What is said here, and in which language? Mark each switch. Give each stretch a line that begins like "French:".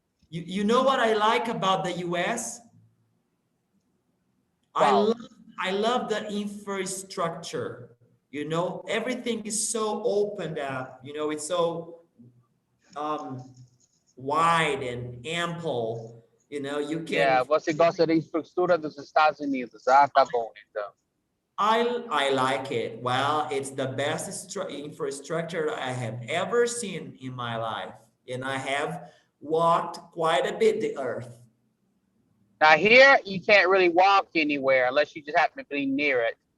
English: You know what I like about the US? Wow. I love the infrastructure. You know, everything is so opened up. You know, it's so wide and ample. You know, you can.
Portuguese: Yeah, você gosta da infraestrutura dos Estados Unidos? Ah, tá bom, então.
English: I like it. Well, it's the best infrastructure I have ever seen in my life, and I have walked quite a bit the earth. Now here, you can't really walk anywhere unless you just happen to be near it.